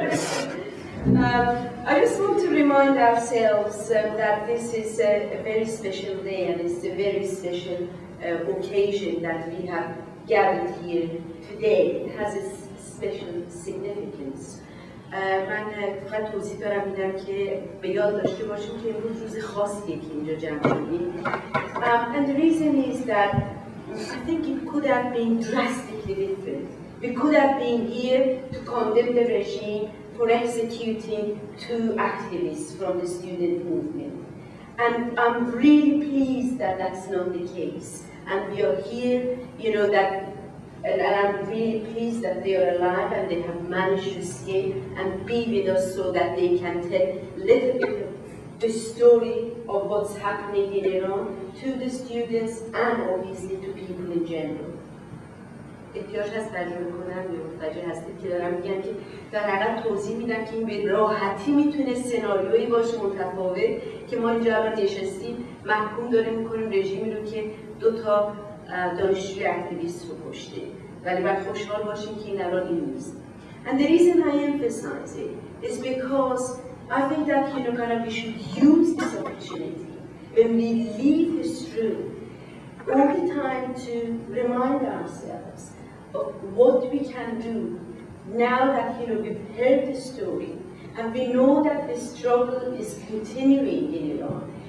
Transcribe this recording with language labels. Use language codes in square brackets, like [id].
[en] I just want to remind ourselves that this is a very special day and it's a very special occasion that we have gathered here today. It has a special significance. [fa] من فقط توضیح دارم میدم که به یاد داشته باشیم که امروز روز خاصیه که اینجا جمع شدیم. [en] And the reason is that I think it could have been drastically different. We could have been here to condemn the regime for executing 2 activists from the student movement. And I'm really pleased that that's not the case. And we are here, and I'm really pleased that they are alive and they have managed to escape and be with us so that they can tell a little bit of the story of what's happening in Iran to the students and obviously to people in general. [fa] احتیاج هست ترجمه کنم یا متوجه هستید که دارم میگم که در حقیقت توضیح میدم که این به راحتی میتونه سناریویی باشه متفاوت که ما اینجا الان نشستیم محکوم داریم میکنیم رژیمی رو که 2 تا دانشجوی اکتیویست رو کشته ولی باید خوشحال باشیم که این الان این نیست. [en] And the reason I emphasize it is because I think that we should use this opportunity when we leave this room all the time to remind ourselves of what we can do now that we've heard the story and we know that the struggle is continuing in Iran.